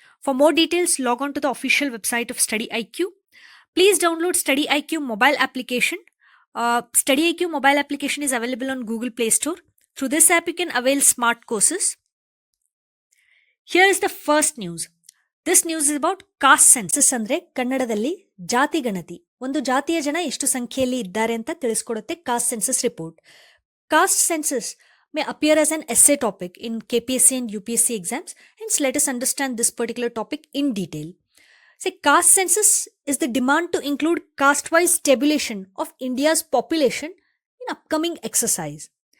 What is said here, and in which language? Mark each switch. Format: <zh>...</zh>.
<en>For more details, log on to the official website of StudyIQ. Please download StudyIQ mobile application. StudyIQ mobile application is available on Google Play Store. Through this app, you can avail smart courses. Here is the first news. This news is about caste census.</en> <kn>ಅಂದ್ರೆ ಕನ್ನಡದಲ್ಲಿ ಜಾತಿ ಗಣತಿ. ಒಂದು ಜಾತಿಯ ಜನ ಎಷ್ಟು ಸಂಖ್ಯೆಯಲ್ಲಿ ಇದ್ದಾರೆ ಅಂತ ತಿಳಿಸ್ಕೊಡುತ್ತೆ caste census report.</kn> <en>Caste census may appear as an essay topic in KPSC and UPSC exams. Hence, let us understand this particular topic in detail. Say, caste census is the demand to include caste-wise tabulation of India's population in upcoming exercise.</en>